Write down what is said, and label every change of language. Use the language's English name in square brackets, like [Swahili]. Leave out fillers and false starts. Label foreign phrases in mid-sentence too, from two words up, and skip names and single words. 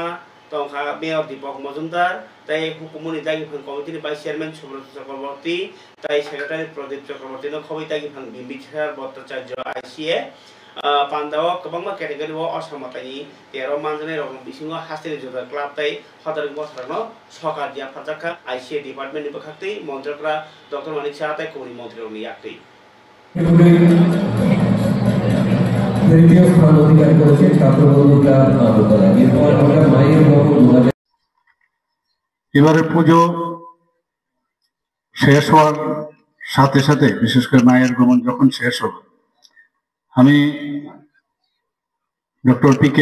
[Kok Borok] tongkha mayor Dipok Majumdar tai hukumuni dagi phang committee ni [English] vice chairman [Kok Borok] Subrat Chakraborty tai secretary Pradip Chakraborty no khoi dagi phang Bimbithar Bhattacharya ICA pandaw kabangma category o asamatani 13 manjane rok bisingo hastini jodar club tai hadaring bosarno sokar dia phajaka ICA department ni bakhakti montrokra Dr. Manik Saha tai kori mantri rok ni yakti [Bangla] এবারে পুজো শেষ হওয়ার সাথে সাথে বিশেষ করে মায়ের আগমন যখন শেষ হলো আমি ডক্টর পি.কে.